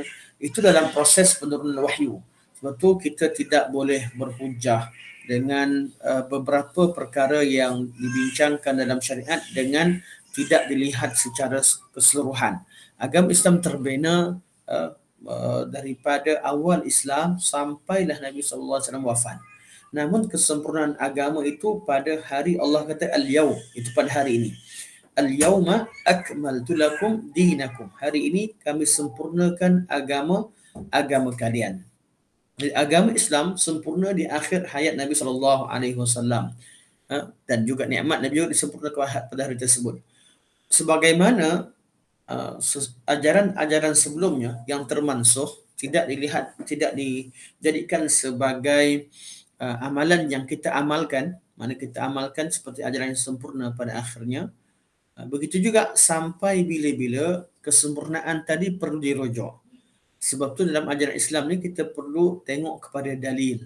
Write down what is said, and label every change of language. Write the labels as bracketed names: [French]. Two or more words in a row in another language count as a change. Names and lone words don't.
[Malay] Itu dalam proses penurunan wahyu. Sebab tu kita tidak boleh berhujah dengan beberapa perkara yang dibincangkan dalam syariat dengan tidak dilihat secara keseluruhan. Agama Islam terbina daripada awal Islam sampailah Nabi SAW wafat. Namun kesempurnaan agama itu pada hari Allah kata al-yawm, itu pada hari ini. [Arabic] اليوم أكملت لكم دينكم. [Malay] Hari ini kami sempurnakan agama kalian. Jadi, agama Islam sempurna di akhir hayat Nabi SAW. Dan juga nikmat Nabi juga disempurnakan pada hari tersebut. Sebagaimana ajaran-ajaran sebelumnya yang termansuh tidak dijadikan sebagai amalan yang kita amalkan, mana kita amalkan seperti ajaran yang sempurna pada akhirnya. Begitu juga sampai bila-bila kesempurnaan tadi perlu dirujuk. Sebab tu dalam ajaran Islam ni kita perlu tengok kepada dalil.